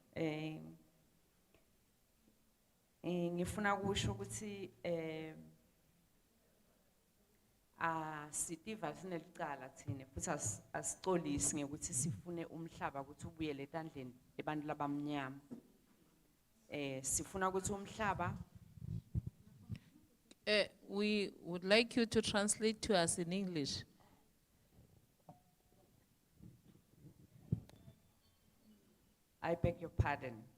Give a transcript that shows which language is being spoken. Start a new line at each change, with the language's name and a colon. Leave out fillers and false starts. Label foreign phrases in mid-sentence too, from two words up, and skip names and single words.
Swati: Ngifuna ukusho ukuthi sitiva sinelicala thina futhi asixolisi ngekuthi sifune umhlaba ukuthi ubuyele etandleni ebantu labamnyama. Sifuna ukuthi umhlaba
English: we would like you to translate to us in English. I beg your pardon.